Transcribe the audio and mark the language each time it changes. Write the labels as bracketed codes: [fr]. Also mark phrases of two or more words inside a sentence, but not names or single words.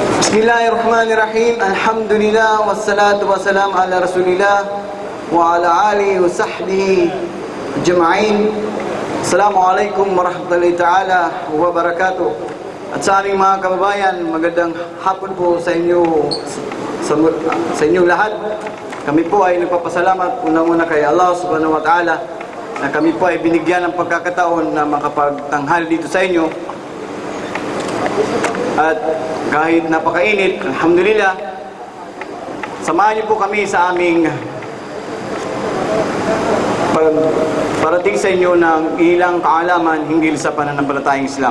[ar] بسم الله الرحمن الرحيم. الحمد لله والصلاة والسلام على رسول الله وعلى آله وصحبه أجمعين. السلام عليكم ورحمة الله تعالى وبركاته. [tl] At sa aming mga kababayan, magandang hapon po sa inyo lahat. Kami po ay nagpapasalamat unang-una kay [ar] الله سبحانه وتعالى [tl] na kami po ay binigyan ng pagkakataon na makapagtanghal dito sa inyo. At kahit napakainit, alhamdulillah, samahan niyo po kami sa aming parating sa inyo ng ilang kaalaman hinggil sa pananampalatayang Islam.